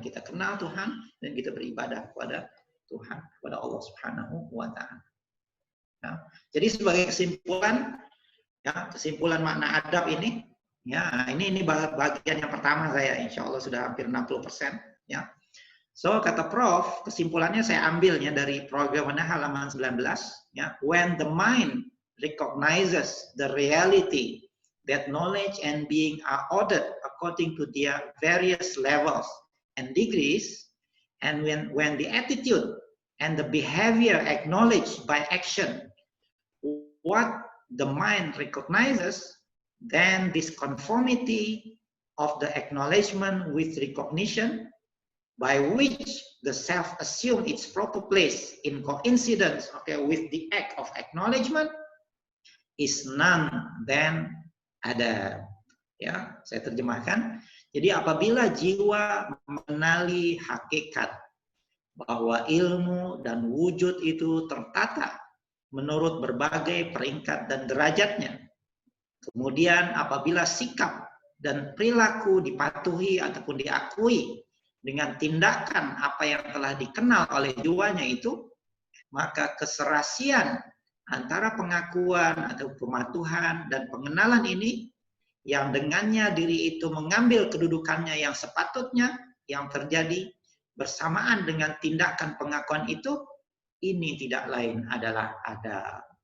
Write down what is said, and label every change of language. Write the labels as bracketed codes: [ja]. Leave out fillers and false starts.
[id] Kita kenal Tuhan dan kita beribadah kepada Tuhan, kepada Allah Subhanahu wa Ta'ala. Ya. Jadi sebagai kesimpulan, ya, kesimpulan makna adab ini. Ya, ini bagian yang pertama saya, insya Allah sudah hampir 60%. Ya. So, kata Prof, kesimpulannya saya ambilnya dari program halaman 19. Ya. [en] When the mind recognizes the reality that knowledge and being are ordered according to their various levels and degrees, and when the attitude and the behavior acknowledged by action what the mind recognizes, then this conformity of the acknowledgement with recognition, by which the self assume its proper place in coincidence, okay, with the act of acknowledgement, is none than adab. [id] Ya, saya terjemahkan. Jadi apabila jiwa mengenali hakikat bahwa ilmu dan wujud itu tertata menurut berbagai peringkat dan derajatnya, kemudian apabila sikap dan perilaku dipatuhi ataupun diakui dengan tindakan apa yang telah dikenal oleh jiwanya itu, maka keserasian antara pengakuan atau pematuhan dan pengenalan ini yang dengannya diri itu mengambil kedudukannya yang sepatutnya yang terjadi bersamaan dengan tindakan pengakuan itu, ini tidak lain adalah adab.